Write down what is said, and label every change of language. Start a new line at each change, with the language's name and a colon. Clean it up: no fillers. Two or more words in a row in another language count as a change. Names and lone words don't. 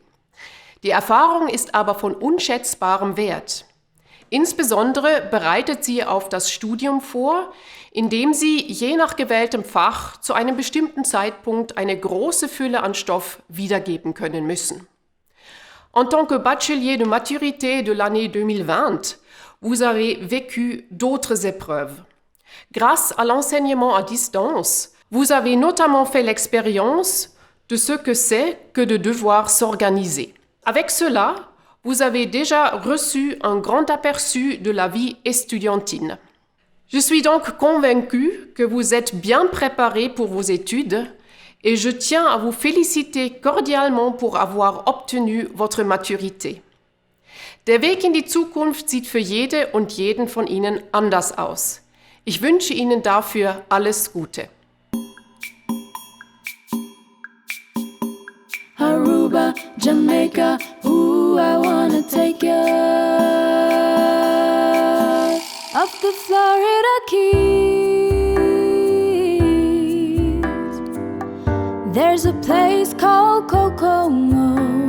German: Die Erfahrung ist aber von unschätzbarem Wert. Insbesondere bereitet sie auf das Studium vor, indem Sie je nach gewähltem Fach zu einem bestimmten Zeitpunkt eine große Fülle an Stoff wiedergeben können müssen.
French: En tant que bachelier de maturité de l'année 2020, vous avez vécu d'autres épreuves. Grâce à l'enseignement à distance, vous avez notamment fait l'expérience de ce que c'est que de devoir s'organiser. Avec cela, vous avez déjà reçu un grand aperçu de la vie estudiantine. Je suis donc convaincue que vous êtes bien préparés pour vos études et je tiens à vous féliciter cordialement pour avoir obtenu votre Maturité.
German: Der Weg in die Zukunft sieht für jede und jeden von Ihnen anders aus. Ich wünsche Ihnen dafür alles Gute.
English: Aruba, Jamaica, ooh, I wanna take you up the Florida Keys. There's a place called Kokomo.